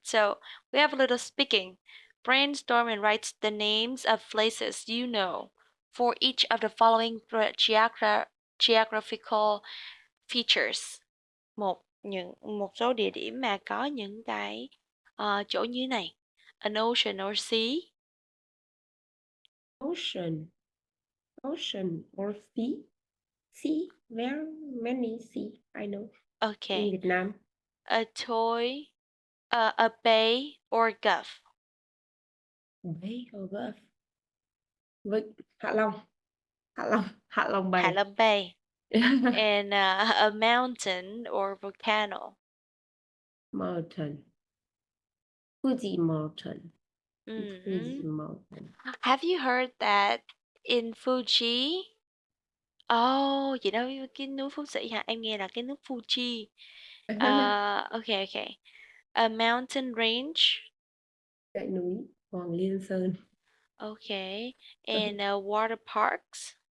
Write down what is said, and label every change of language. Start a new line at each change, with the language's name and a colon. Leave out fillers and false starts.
English: So we have a little speaking. Brainstorm and write the names of places you know for each of the following geographical features.
Vietnamese: Một số địa điểm mà có những cái chỗ như này.
English: An ocean or sea. Ocean or sea. Sea, very many sea, I know. In Okay.
Vietnamese: Việt Nam.
English: A toy, a bay or gulf. Bay or Gulf. Hạ Long. Hạ Long Bay. Hạ Long Bay. And a mountain or volcano. Mountain. Fuji Mountain. Mhm. Fuji Mountain. Have you heard that in Fuji?
Vietnamese: Oh, vậy đâu cái núi Phú Sĩ hả? Em nghe là cái núi Fuji. Okay.
English: A mountain range.
Vietnamese: Dãy núi Hoàng Liên Sơn.
English: Okay. And water parks.